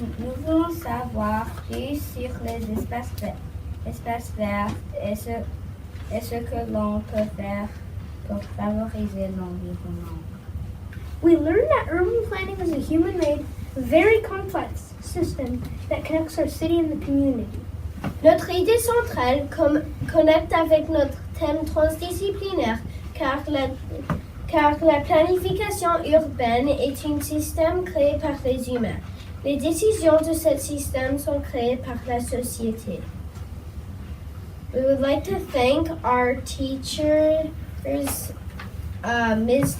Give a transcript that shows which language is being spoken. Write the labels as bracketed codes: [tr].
[fr] Nous voulons savoir plus sur les espaces verts et ce que l'on peut faire pour favoriser l'environnement. [en] We learned that urban planning is a human-made, very complex system that connects our city and the community. [fr] Notre idée centrale connecte avec notre thème transdisciplinaire car la planification urbaine est un système créé par les humains. Les décisions de ce système sont créées par la société. [en] We would like to thank our teachers, Ms.